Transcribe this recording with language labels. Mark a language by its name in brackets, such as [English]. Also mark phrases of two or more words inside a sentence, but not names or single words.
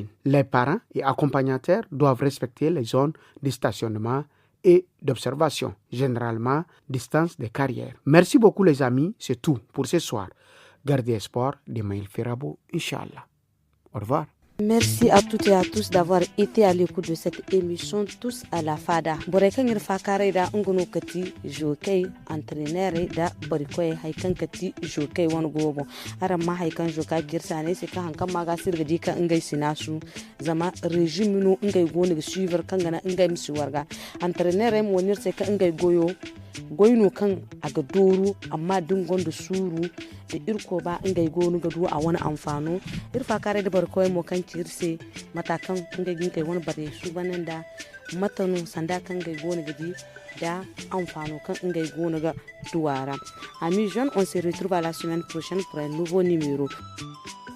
[French] Les parents et accompagnateurs doivent respecter les zones de stationnement et d'observation, généralement distance des carrières. Merci beaucoup les amis, c'est tout pour ce soir. Gardez espoir de Maïl Ferrabo, Inch'Allah. Au revoir. Merci à toutes et à tous d'avoir été à l'écoute de cette émission Tous à la Fada. [Zarma] Borekangir fakare da ngono kati jokay entraîneur da borikoy haykan kati jokay won gobo. Aram ma haykan joka girsane se ka hankan maga sirga dika ngay sinasu zama régime no ngay gona suivre kangana ngay misiwarga. Entraîneur mo nir se ka ngay goyno kan aga doru amma dingon da suru da irko ba ngay gonu ga do a wani amfano irfa kare da barkoy mo kan cirse matakan ngay gin kai wani bare su banan da matanu sanda kan ngay gonu gadi da amfano kan ngay gonu ga duwara. [French] Amis jeunes, on se retrouve à la semaine prochaine pour un nouveau numéro.